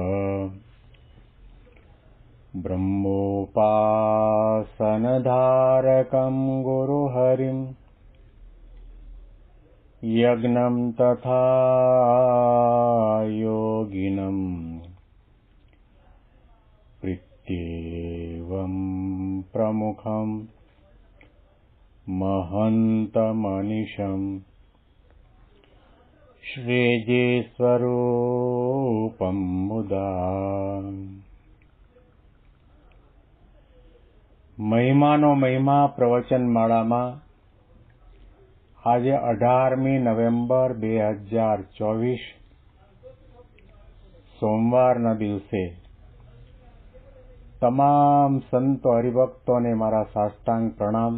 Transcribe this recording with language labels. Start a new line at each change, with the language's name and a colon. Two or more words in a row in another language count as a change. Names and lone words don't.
Sanskrit: ब्रह्मोपासनधारकं गुरुहरिं यज्ञं तथा योगिनं प्रीत्येवं प्रमुखं महन्तमनिशम् श्रीजीस्वरूपं मुदा
Gujarati: મહિમાનો મહિમા પ્રવચનમાળામાં આજે 18મી નવેમ્બર 2024 સોમવારના દિવસે તમામ સંતો હરિભક્તોને મારા સાષ્ટાંગ પ્રણામ.